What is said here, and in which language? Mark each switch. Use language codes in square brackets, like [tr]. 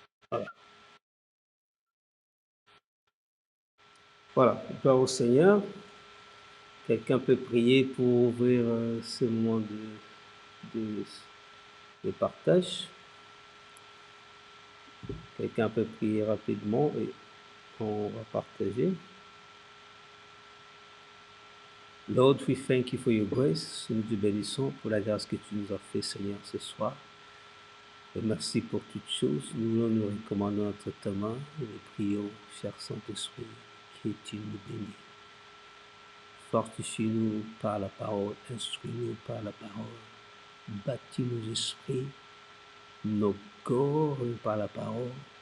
[fr] Voilà, voilà. Gloire au Seigneur. Quelqu'un peut prier pour ouvrir ce moment de, de partage. Quelqu'un peut prier rapidement et on va partager. [en] Lord, we thank you for your grace. [fr] Nous te bénissons pour la grâce que tu nous as fait, Seigneur, ce soir. Et merci pour toutes choses. Nous nous recommandons entre ta main et nous prions, cher Saint-Esprit, que tu nous bénis. Fortifie-nous par la parole, instruis-nous par la parole, bâtis nos esprits, nos corps par la parole.